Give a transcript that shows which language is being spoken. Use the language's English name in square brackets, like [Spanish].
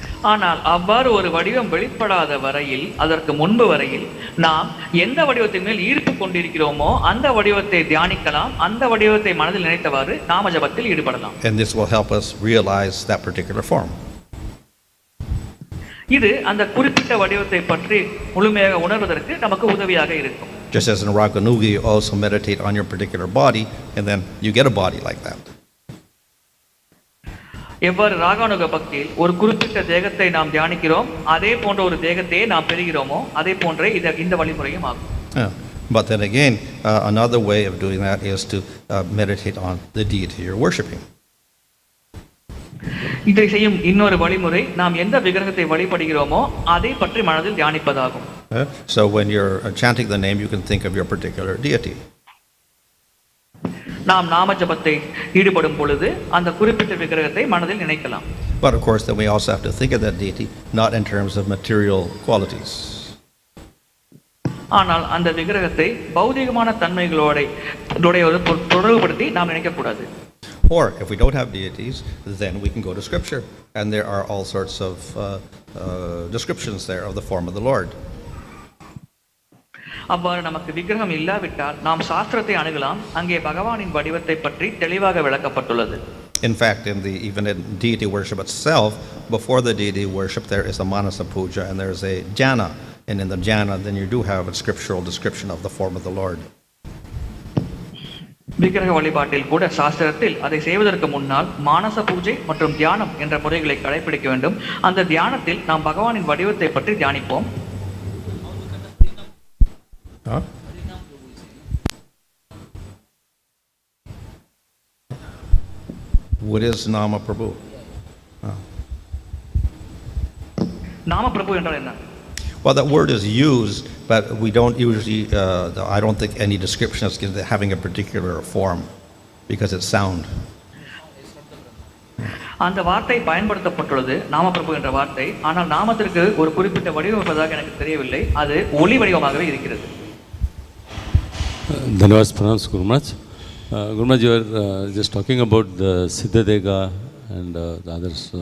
[Tamil] ஆனால் அவ்வாறு ஒரு வடிவம் வெளிப்படாத வரையில், அதற்கு முன்பு வரையில் நாம் எந்த வடிவத்தின் மேல் ஈர்ப்பு கொண்டிருக்கிறோமோ அந்த வடிவத்தை தியானிக்கலாம், அந்த வடிவத்தை மனதில் நினைத்தவாறு நாம ஜபத்தில் ஈடுபடலாம். [English] And this will help us realize that particular form. [Tamil] இது அந்த குறிப்பிட்ட வடிவத்தை பற்றி முழுமையாக உணர்வதற்கு நமக்கு உதவியாக இருக்கும். [English] Just as in Raganuga, you also meditate on your particular body, and then you get a body like that. [Tamil] எவ்வாறு ராகானுக பக்தியில் ஒரு குறிப்பிட்ட தேகத்தை நாம் தியானிக்கிறோம், அதே போன்ற ஒரு தேகத்தையே நாம் பெறுகிறோமோ, அதே போன்றே இந்த வழிமுறையும் ஆகும். [English] But then again, another way of doing that is to meditate on the deity you're worshipping. [Tamil] இதை செய்யும் இன்னொரு வழிமுறை, நாம் எந்த விக்கிரகத்தை வழிபடுகிறோமோ அதை பற்றி மனதில் தியானிப்பதாகும். [English] So when you're chanting the name, you can think of your particular deity. [Tamil] நாம் நாம ஜபத்தை ஈடுபடும் பொழுது அந்த குறிப்பிட்ட விக்கிரகத்தை மனதில் நினைக்கலாம். [English] But of course, then we also have to think of that deity not in terms of material qualities. [Tamil] ஆனால் அந்த விக்கிரகத்தை பௌதிகமான தன்மைகளோட தொடர்புபடுத்தி நாம் நினைக்கக்கூடாது. [English] Or if we don't have deities, then we can go to Scripture, and there are all sorts of descriptions there of the form of the Lord. [Tamil] அவ்வாறு நமக்கு விக்கிரகம் இல்லாவிட்டால் நாம் சாஸ்திரத்தை அணுகலாம், அங்கே பகவானின் வடிவத்தை பற்றி தெளிவாக விளக்கப்பட்டுள்ளது. [English] In fact, even in deity worship itself, before the deity worship, there is a manasa puja and there is a jhana, and in the jhana, then you do have a scriptural description of the form of the Lord. [Tamil] விக்கிரக வழிபாட்டில் கூட சாஸ்திரத்தில் அதை செய்வதற்கு முன்னால் மானச பூஜை மற்றும் தியானம் என்ற முறைகளை கடைபிடிக்க வேண்டும். அந்த தியானத்தில் நாம் பகவானின் வடிவத்தை பற்றி தியானிப்போம். [English] What is Nama Prabhu? [Tamil] Nama Prabhu என்றால் என்ன? [English] Well, that word is used, but we don't usually, I don't think any description is having a particular form because it's sound. [Tamil] அந்த வார்த்தை பயன்படுத்தப்பட்டுள்ளது, நாம பிரபு என்ற வார்த்தை. ஆனால் நாமத்திற்கு ஒரு குறிப்பிட்ட வடிவம் இருப்பதாக எனக்கு தெரியவில்லை, அது ஒளி வடிவமாகவே இருக்கிறது. [English] Dhanavad pranams Guru Maharaj. Guru Maharaj, you are just talking about the Siddhadega and the others.